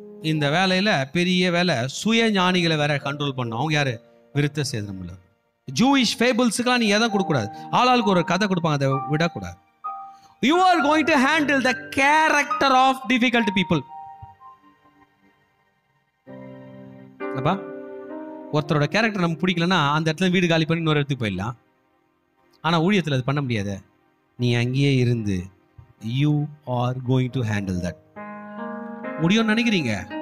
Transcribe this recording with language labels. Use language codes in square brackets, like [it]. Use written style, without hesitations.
[ta] இந்த வேலையில பெரிய வேலை, சுய ஞானிகளை வேற கண்ட்ரோல் பண்ணணும். அவங்க யாரு? விருத்த சேதனம் உள்ள ஜூயிஷ் ஃபேபிள்ஸ்க்குலாம் நீ எதை கொடுக்கக்கூடாது. ஆளாளுக்கு ஒரு கதை கொடுப்பாங்க, அதை விடக்கூடாது. [en] You are going to handle the character of difficult people. [ta] அப்பா, ஒருத்தரோட கேரக்டர் நமக்கு பிடிக்கலன்னா அந்த இடத்துல வீடு காலி பண்ணி இன்னொரு இடத்துக்கு போயிடலாம். ஆனால் ஊழியத்தில் அது பண்ண முடியாது. நீ அங்கேயே இருந்து [en] You are going to handle that. [ta] முடியும்னு நினைக்கிறீங்க?